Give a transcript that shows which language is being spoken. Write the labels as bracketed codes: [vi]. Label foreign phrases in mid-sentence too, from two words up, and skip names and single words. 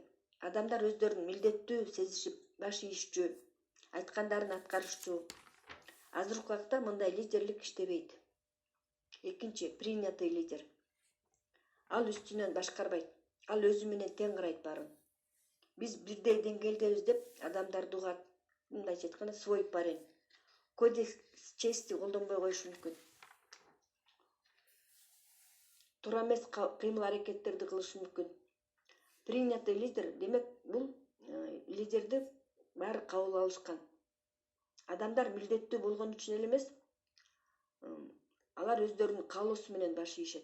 [ky] Адамдар өздөрүн милдеттүү сезишип, баш ийишчү, айткандарын аткарышчу. Азыркы убакта мындай лидерлик иштебейт. Экинчи, [ru] принятый лидер. [ky] Ал үстүнөн башкарбайт. Ал өзү менен тең карайт баарын. Биз бирдей деңгээлдебиз деп адамдарды угат. Мындайча айтканда, [ru] свой парень. Кодекс чести [ky] колдонбой коюшу мүмкүн. Туура эмес кыймыл-аракеттерди кылышы мүмкүн. [ru] Принятый лидер [ky] демек бул лидерди баары кабыл алышкан. Адамдар милдеттүү болгон үчүн эле эмес, алар өздөрүнүн каалоосу менен баш ийишет.